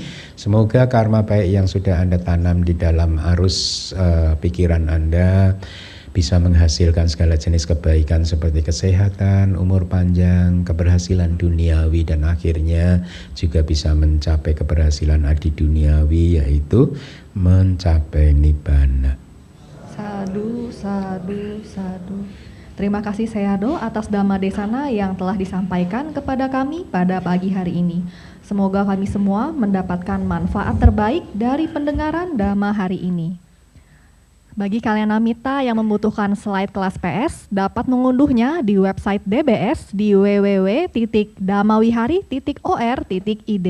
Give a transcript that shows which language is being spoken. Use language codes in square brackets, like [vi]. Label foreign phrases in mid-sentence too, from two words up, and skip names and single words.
[id] Semoga karma baik yang sudah Anda tanam di dalam arus pikiran Anda bisa menghasilkan segala jenis kebaikan seperti kesehatan, umur panjang, keberhasilan duniawi, dan akhirnya juga bisa mencapai keberhasilan adi duniawi, yaitu mencapai nibbana. [pi] Sadu, sadu, sadu. [id] Terima kasih Sayadaw atas [pi] Dhamma Desana [id] yang telah disampaikan kepada kami pada pagi hari ini. Semoga kami semua mendapatkan manfaat terbaik dari pendengaran Dhamma hari ini. Bagi kalian Amita yang membutuhkan slide kelas PS, dapat mengunduhnya di website DBS di www.dhamawihari.or.id.